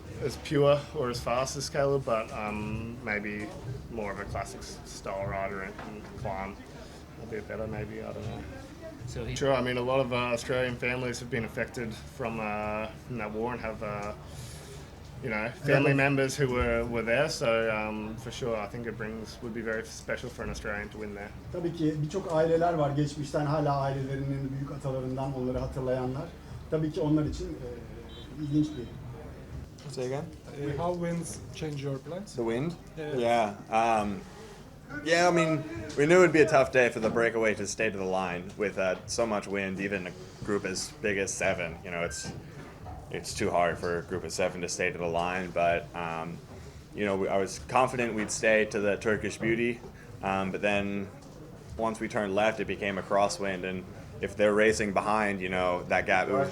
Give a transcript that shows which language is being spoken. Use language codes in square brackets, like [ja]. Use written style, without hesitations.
[en] as pure or as fast as Caleb, but maybe more of a classic style rider and climb a bit better, maybe. I don't know. So he, Sure, I mean, a lot of Australian families have been affected from that war and have, family members who were there. So for sure, I think would be very special for an Australian to win there. [tr] Tabii ki birçok aileler var geçmişten hala ailelerinin büyük atalarından onları hatırlayanlar. Tabii ki onlar için ilginç bir. [en] Say again? How winds change your plans? The wind? Yeah. Yeah, I mean, we knew it would be a tough day for the breakaway to stay to the line with so much wind, even a group as big as 7. You know, it's too hard for a group of 7 to stay to the line, but, I was confident we'd stay to the Turkish Beauty, but then once we turned left, it became a crosswind, and if they're racing behind, that gap.